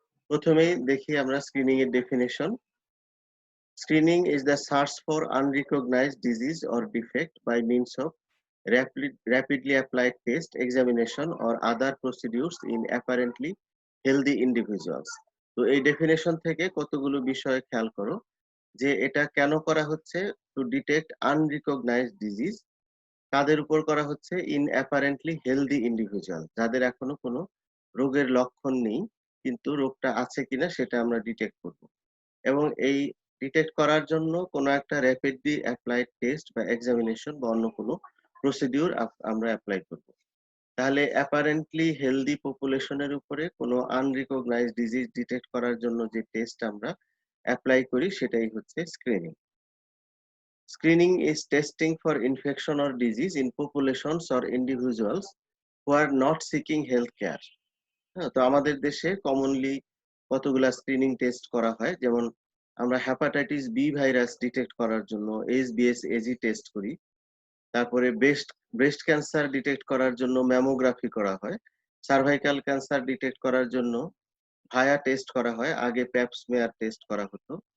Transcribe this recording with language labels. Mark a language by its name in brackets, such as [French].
[Bangla] প্রথমেই দেখি আমরা স্ক্রিনিং এর definition. [English] Screening is the search for unrecognized disease or defect by means of rapidly applied test, examination, or other procedures in apparently healthy individuals. [Bangla] তো এই definition থেকে কতগুলো বিষয় খেয়াল করো যে এটা কেন করা হচ্ছে। [English] to detect unrecognised disease, [Bangla] তাদের উপর করা হচ্ছে [English] in apparently healthy individual, [Bangla] যাদের এখনো কোনো রোগের লক্ষণ নেই কিন্তু রোগটা আছে কিনা সেটা আমরা ডিটেক্ট করব। এবং এই ডিটেক্ট করার জন্য কোনো একটা র্যাপিডলি অ্যাপ্লাইড টেস্ট বা এক্সামিনেশন বা অন্য কোনো প্রসিডিউর আমরা অ্যাপ্লাই করব। তাহলে অ্যাপারেন্টলি হেলদি পপুলেশনের উপরে কোনো আনরিকগনাইজড ডিজিজ ডিটেক্ট করার জন্য যে টেস্ট আমরা অ্যাপ্লাই করি সেটাই হচ্ছে screening. [English] Screening is testing for infection or disease in populations or individuals who are not seeking health care. [Bangla] হ্যাঁ, তো আমাদের দেশে কমনলি কতগুলা স্ক্রিনিং টেস্ট করা হয়, যেমন আমরা হেপাটাইটিস বি ভাইরাস ডিটেক্ট করার জন্য HBsAg টেস্ট করি। তারপরে ব্রেস্ট ক্যান্সার ডিটেক্ট করার জন্য ম্যামোগ্রাফি করা হয়। সার্ভাইকাল ক্যান্সার ডিটেক্ট করার জন্য ভায়া টেস্ট করা হয়, আগে প্যাপ স্মেয়ার টেস্ট করা হতো।